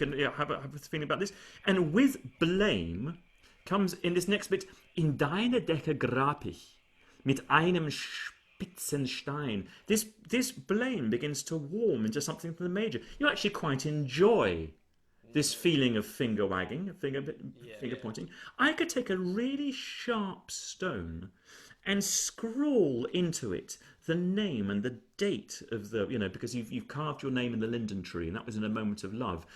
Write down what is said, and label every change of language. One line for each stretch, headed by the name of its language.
English: You can have a feeling about this, and with blame comes in this next bit.
German: In deine Decke grab ich mit einem spitzen Stein.
English: This blame begins to warm into something from the major. You actually quite enjoy this feeling of finger wagging, finger pointing. I could take a really sharp stone and scrawl into it the name and the date of the, because you've carved your name in the linden tree, and that was in a moment of love.